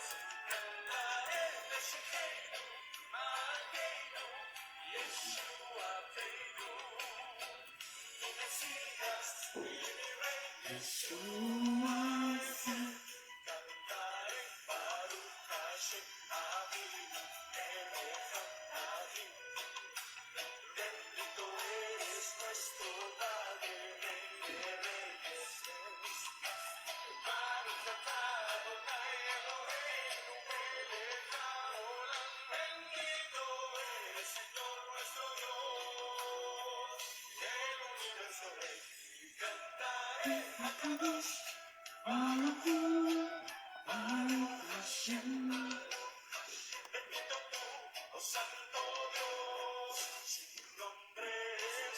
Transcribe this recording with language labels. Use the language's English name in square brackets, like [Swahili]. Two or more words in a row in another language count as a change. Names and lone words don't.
[Spanish] Cantaré [Hebrew] משיחנו, מלכנו, ישועתנו, [Spanish] tu Mesías y mi Rey Yeshua. [Hebrew] Cantaré ברוך השם אבינו מלך העולם. [Spanish] Bendito eres nuestro Padre, Rey de Reyes es. [Hebrew] ברוך אתה אדוני אלוהינו מלך העולם. [Spanish] Bendito eres, Señor nuestro Dios, el universo Rey. Y cantaré [Hebrew] קדוש, ברוך השם. [Spanish] Bendito tú, oh Santo Dios, su nombre es.